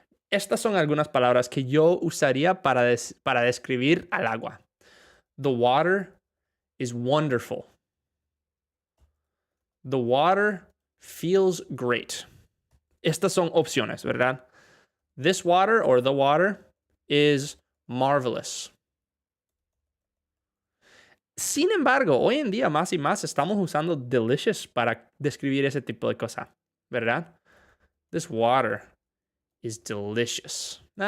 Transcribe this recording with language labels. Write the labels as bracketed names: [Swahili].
[Spanish] Estas son algunas palabras que yo usaría para describir al agua. [English] The water is wonderful. The water feels great. [Spanish] Estas son opciones, ¿verdad? [English] This water or the water is marvelous. [Spanish] Sin embargo, hoy en día más y más estamos usando delicious para describir ese tipo de cosa, ¿verdad? [English] This water is delicious.